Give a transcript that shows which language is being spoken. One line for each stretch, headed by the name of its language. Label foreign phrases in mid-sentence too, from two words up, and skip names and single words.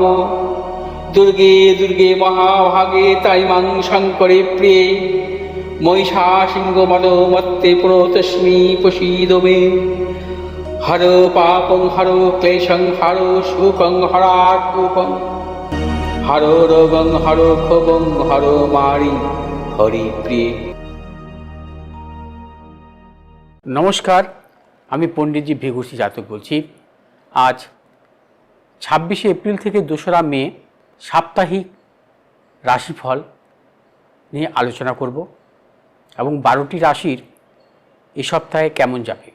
Sanskrit: दुर्गे दुर्गे महाभागे ताइमां शङ्करे प्रिये महिषासिंहमदोमत्ते प्रणतोऽस्मि प्रसीद मे। हरो पापं हरो क्लेशं हरो शोकं हरात्मकं हरो रोगं हरो क्षोभं हरो मारि हरिप्रिये।
Bangla: নমস্কার, আমি পণ্ডিতজি ভিঘুষি জাতক বলছি। আজ 26শে এপ্রিল থেকে 2রা মে সাপ্তাহিক রাশিফল নিয়ে আলোচনা করব এবং 12টি রাশির এ সপ্তাহে কেমন যাবে।